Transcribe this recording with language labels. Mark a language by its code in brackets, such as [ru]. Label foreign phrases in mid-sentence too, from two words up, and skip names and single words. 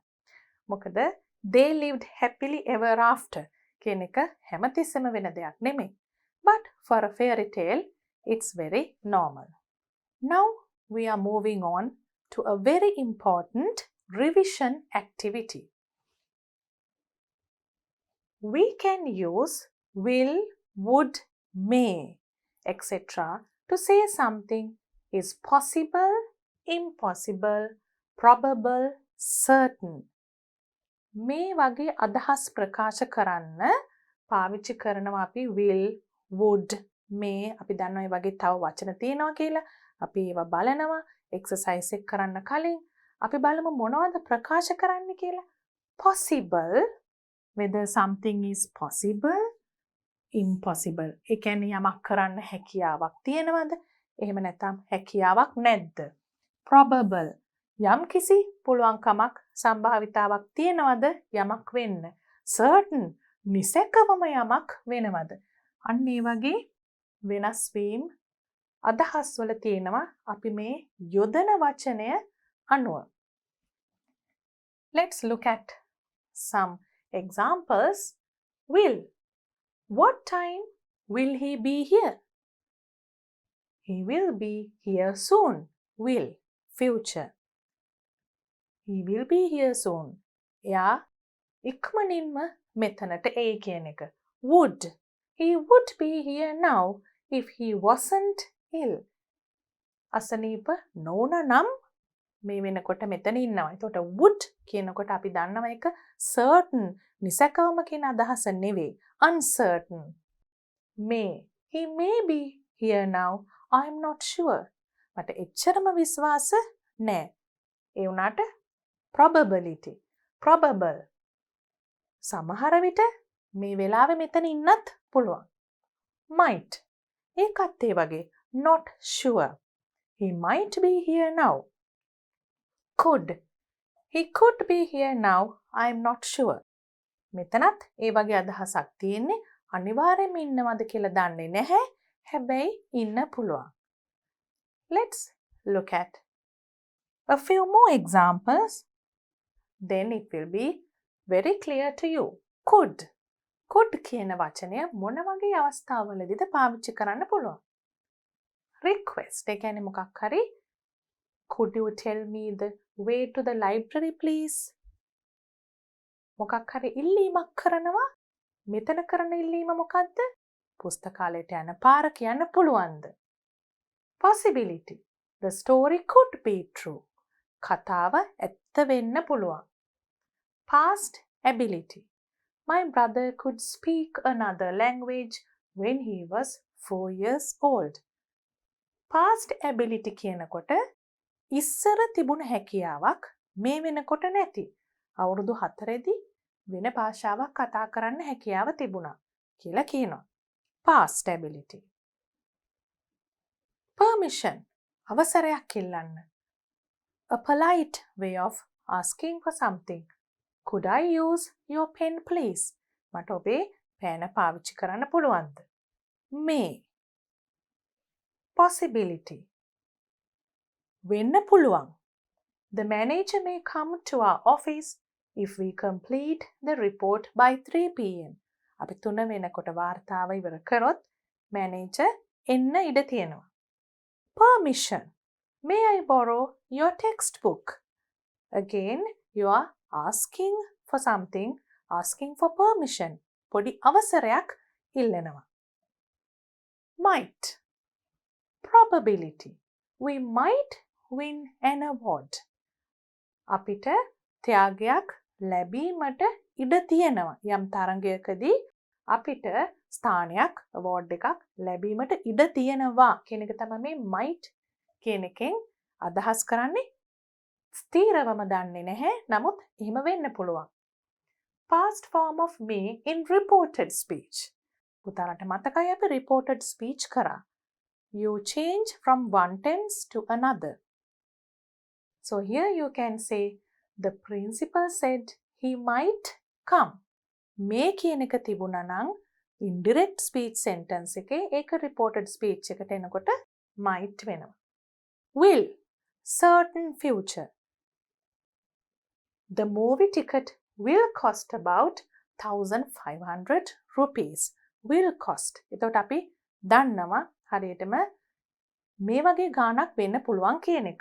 [si] මොකද [en] they lived happily ever after [si] කියන එක හැමතිස්සෙම වෙන දෙයක් නෙමෙයි. [en] But for a fairy tale, it's very normal. Now we are moving on to a very important revision activity. We can use will, would, may, etc. to say something is possible, impossible, probable, certain. [si] මේ වගේ අදහස් ප්‍රකාශ කරන්න පාවිච්චි කරනවා අපි [en] will, would, may. [si] අපි දන්නවා මේ වගේ තව වචන තියෙනවා කියලා. අපි ඒවා බලනවා එක්සර්සයිස් එක කරන්න කලින්. අපි බලමු මොනවද ප්‍රකාශ කරන්න කියලා. [en] Possible, whether something is possible, impossible. [si] ඒ කියන්නේ යමක් කරන්න හැකියාවක් තියෙනවද? එහෙම නැත්නම් හැකියාවක් නැද්ද? Probable, යම් කිසි පුළුවන්කමක් සම්භාවිතාවක් තියෙනවද යමක් වෙන්න? Certain, නිසැකවම යමක් වෙනවද? අන්න ඒ වගේ වෙනස් වීම අදහස් වල තියෙනවා අපි මේ යොදන වචනය අනුව. [en] Let's look at some examples. Will. What time will he be here? He will be here soon. Will. Future. He will be here soon. [si] එයා ඉක්මනින්ම මෙතනට එයි කියන එක. [en] Would. He would be here now if he wasn't ill. [si] අසනීප නොවුන නම් මේ වෙනකොට මෙතන ඉන්නවා. එතකොට would කියනකොට අපි දන්නවා එක certain, නිසකවම කියන අදහස නෙවෙයි. [en] Uncertain. May. He may be here now. I'm not sure. [si] මට එච්චරම විශ්වාස නෑ. ඒ වුණාට [en] probability. Probable. [si] සමහර විට මේ වෙලාවේ මෙතන ඉන්නත් පුළුවන්. Might. ඒකත් ඒ වගේ. [en] Not sure. He might be here now. Could. He could be here now. I'm not sure. [si] මෙතනත් ඒ වගේ අදහසක් තියෙන්නේ අනිවාර්යයෙන්ම ඉන්නවද කියලා දන්නේ නැහැ. හැබැයි ඉන්න පුළුවන්. [en] Let's look at a few more examples. Then it will be very clear to you. Could. Could [si] කියන වචනය මොන වගේ අවස්ථාවලදීද පාවිච්චි කරන්න පුළුවන්? [en] Request. [si] ඒ කියන්නේ මොකක් හරි [en] could you tell me the way to the library please? [si] මොකක් හරි ඉල්ලීමක් කරනවා. මෙතන කරන ඉල්ලීම මොකද්ද? පුස්තකාලයට යන පාර කියන්න පුළුවන්ද? [en] Possibility. The story could be true. [si] කතාව ඇත්ත වෙන්න පුළුවන්. [en] Past ability. My brother could speak another language when he was 4 years old. Past ability [si] කියනකොට ඉස්සර තිබුණ හැකියාවක් මේ වෙනකොට නැති. අවුරුදු 4දී වෙන භාෂාවක් කතා කරන්න හැකියාව තිබුණා කියලා කියනවා. [en] Past ability. Permission. [si] අවසරයක් ඉල්ලන්න. [en] A polite way of asking for something. Could I use your pen please? [si] මට ඔබේ පෑන පාවිච්චි කරන්න පුළුවන්ද? May. Possibility. වෙන්න පුළුවන්. [en] The manager may come to our office if we complete the report by 3 p.m. [si] අපි 3 වෙනකොට වාර්තාව ඉවර කරොත් manager එන්න ඉඩ තියෙනවා. [en] Permission. May I borrow your textbook? Again, you are asking for something, asking for permission. [si] පොඩි අවසරයක් ඉල්ලනවා. [en] Might. Probability. We might win an award. [si] අපිට ත්‍යාගයක් ලැබීමට ඉඩ තියෙනවා. යම් තරඟයකදී අපිට ස්ථානයක් award එකක් ලැබීමට ඉඩ තියෙනවා කියන එක තමයි මේ might කියන එකෙන් අදහස් කරන්නේ. ස්ථීරවම දන්නේ නැහැ. නමුත් එහෙම වෙන්න පුළුවන්. [en] past form of may in reported speech. [si] පුතාලට මතකයි අපි [en] reported speech [si] කරා. [en] You change from one tense to another. So here you can say the principal said he might come. [si] May කියන එක තිබුණා නම් [en] indirect speech sentence [si] එකේ ඒක [en] reported speech [si] එකට එනකොට might වෙනවා. [en] Will, certain future. The movie ticket will cost about 1,500 rupees. Will cost. [si] එතකොට අපි දන්නවා හරියටම මේ වගේ ගාණක් වෙන්න පුළුවන් කියන එක.